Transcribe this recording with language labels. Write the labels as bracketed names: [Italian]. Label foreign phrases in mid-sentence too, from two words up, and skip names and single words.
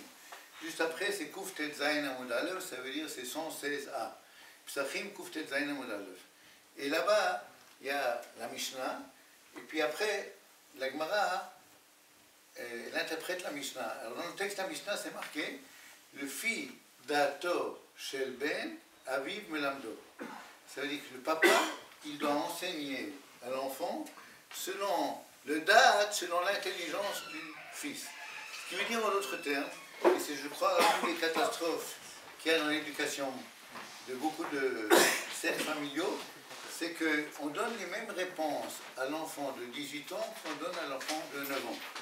[French] Juste après, c'est [Hebrew] קוף טית זין עמוד אלף, [French] ça veut dire c'est 116a. [Hebrew] פסחים קוף טית זין עמוד אלף. [French] Et là-bas, il y a la Mishnah, et puis après, la Gemara, elle interprète la Mishnah. Alors dans le texte de la Mishnah, c'est marqué [Hebrew] לפי דעתו של בן אביו מלמדו. [French] Ça veut dire que le papa, il doit enseigner à l'enfant selon le date, selon l'intelligence du fils. Ce qui veut dire en d'autres termes, et c'est je crois l'une des catastrophes qu'il y a dans l'éducation de beaucoup de cercles familiaux, c'est qu'on donne les mêmes réponses à l'enfant de 18 ans qu'on donne à l'enfant de 9 ans.